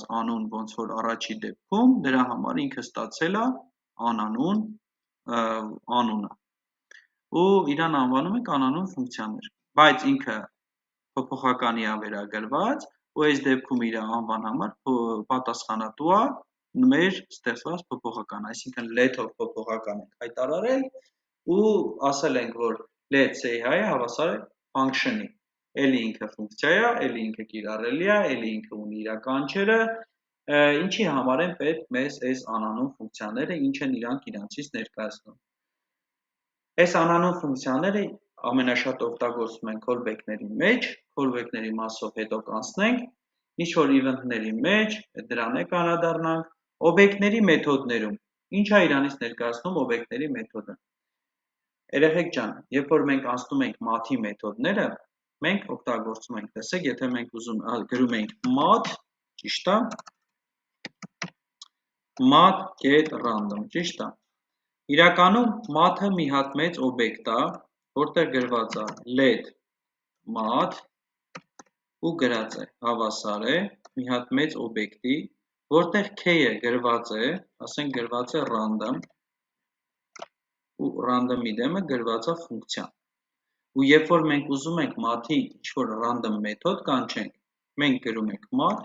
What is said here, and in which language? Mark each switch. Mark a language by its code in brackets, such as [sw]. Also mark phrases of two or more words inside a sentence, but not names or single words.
[hy] անուն, ոնց որ առաջի դեպքում, դրա համար ինքը ստացել է անանուն անունը։ Ու իրան անվանում ենք անանուն ֆունկցիաներ, բայց ինքը փոփոխականի է վերագրված, ու այս դեպքում իր անվան համար պատասխանատու է մեր ստեղծված փոփոխական, այսինքն let-ով փոփոխական ենք հայտարարել ու ասել ենք, որ [en] let say hi- [hy] ը հավասար է function-ի, էլի ինքը ֆունկցիա է, էլի ինքը կիրառելի է, էլի ինքը ունի իր կանչերը, ինչի համար են պետք մեզ այս անանուն ֆունկցիաները, ինչ են իրանք իրանցից ներկայացնում։ Այս անանուն ֆունկցիաները ամենաշատ օգտագործում են callback-ների մեջ, callback-ների մասով հետո կանցնենք, ինչ-որ event-ների մեջ, դրան է կանադառնանք, օբյեկտների մեթոդներում, ինչ է իրանից ներկայացնում օբյեկտների մեթոդը։ Երեխեք ջան, երբ որ մենք անցնում ենք math-ի մեթոդները, մենք օգտագործում ենք, տեսեք, եթե մենք ուզում գրում ենք math, ճիշտ է, [en] math get random, [hy] ճիշտ է։ Իրականում math-ը մի հատ մեծ օբյեկտ է, որտեղ գրված է [en] let math [hy] ու գրած է, հավասար է մի հատ մեծ օբյեկտի, որտեղ k-ը գրված է, ասենք գրված է random ու random-ի դեմը գրված է ֆունկցիա։ Ու երբ որ մենք ուզում ենք math-ի ինչ-որ random մեթոդ կանչենք, մենք գրում ենք math,